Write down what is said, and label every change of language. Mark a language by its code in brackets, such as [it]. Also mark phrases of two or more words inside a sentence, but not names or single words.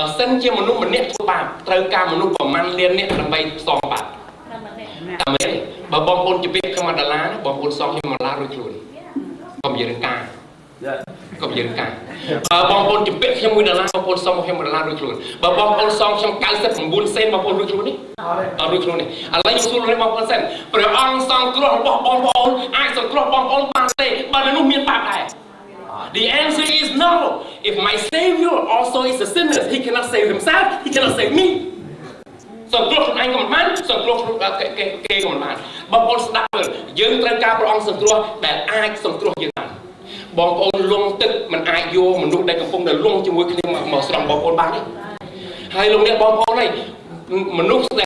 [km] សិនជាមនុស្សម្នាក់ធ្វើបាបត្រូវការមនុស្សប្រមាណលាននាក់ដើម្បីសងបាបតែម្នាក់បើបងប្អូនជិះខ្ញុំ$1ណាបងប្អូនសងខ្ញុំ$រួចខ្លួនកុំនិយាយរឿងការបើបងប្អូនជំពាក់ខ្ញុំ$1បងប្អូនសងខ្ញុំ$រួចខ្លួនបើបងប្អូនសងខ្ញុំ99សេនបងប្អូនរួចខ្លួននេះអត់រួចខ្លួននេះឥឡូវខ្ញុំសួរលោកបងប្អូនសិនព្រះអង្គសង្គ្រោះរបស់បងប្អូនអាចសង្គ្រោះបងប្អូនបានទេបើនៅនោះមានបាបដែរ [en] The answer is no. If my Savior also is a sinner, he cannot save himself, he cannot save me. [km] សង្គ្រោះខ្លួនឯងក៏មិនបានសង្គ្រោះគេក៏មិនបានបងប្អូនស្ដាប់មើលយើងត្រូវការព្រះអង្គសង្គ្រោះដែលអាចសង្គ្រោះយើងបានបងប្អូនលងទឹកមិនអាចយកមនុស្សដែលកំពុងតែលងជាមួយគ្នាមកស្រង់បងប្អូនបានទេហើយលោកអ្នកបងប្អូនហើយមនុស្សដែល